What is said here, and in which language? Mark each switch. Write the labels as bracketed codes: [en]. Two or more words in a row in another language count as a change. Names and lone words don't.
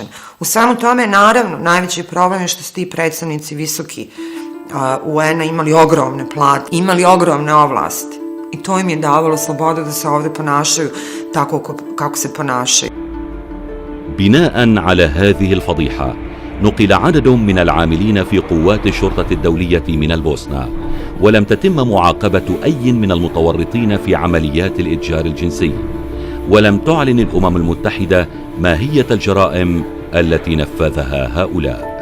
[bs] U svemu tome, naravno, najveći problem je što su ti predstavnici visoki UN-a imali ogromne plate, imali ogromne ovlasti i to im je davalo slobodu da se ovdje ponašaju tako kako se ponašaju. [ar] بناء على هذه الفضيحة نقل عدد من العاملين في قوات الشرطة الدولية من البوسنة، ولم تتم معاقبة أي من المتورطين في عمليات الإتجار الجنسي، ولم تعلن الأمم المتحدة ماهية الجرائم التي نفذها هؤلاء.